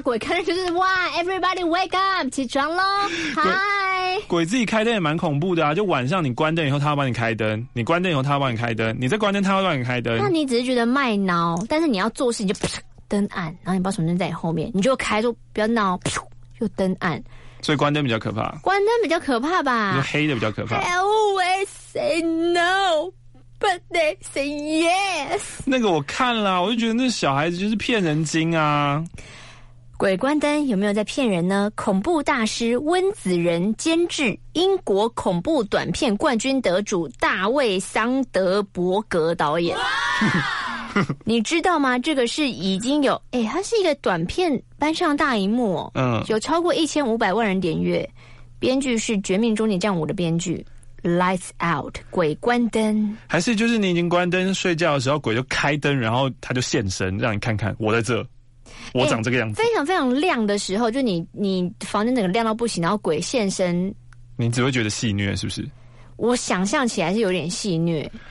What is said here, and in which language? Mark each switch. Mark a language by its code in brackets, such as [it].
[zh] 鬼开灯就是哇 ， [en] Everybody wake up， [zh] 起床咯，嗨！鬼自己开灯也蛮恐怖的啊，就晚上你关灯以后，他要帮你开灯；你关灯以后，他要帮你开灯；你再关灯，他要帮你开灯。那你只是觉得卖挠，但是你要做事，你就灯暗，然后你不知道什么灯在你后面，你就开就不要闹，又灯暗。所以关灯比较可怕，关灯比较可怕吧，黑的比较可怕。 [en] I always say no but they say yes。 [zh] 那个我看了，我就觉得那小孩子就是骗人精啊。鬼关灯有没有在骗人呢？恐怖大师温子仁监制，英国恐怖短片冠军得主大卫桑德伯格导演。你知道吗？这个是已经有，哎，它是一个短片搬上大荧幕，嗯，有超过1500万人点阅。编剧是《绝命终结战5》的编剧。 Lights out， 鬼关灯。还是就是你已经关灯睡觉的时候，鬼就开灯，然后他就现身，让你看看我在这，我长这个样子。非常非常亮的时候，就你房间整个亮到不行，然后鬼现身，你只会觉得戏虐，是不是？我想象起来是有点戏虐，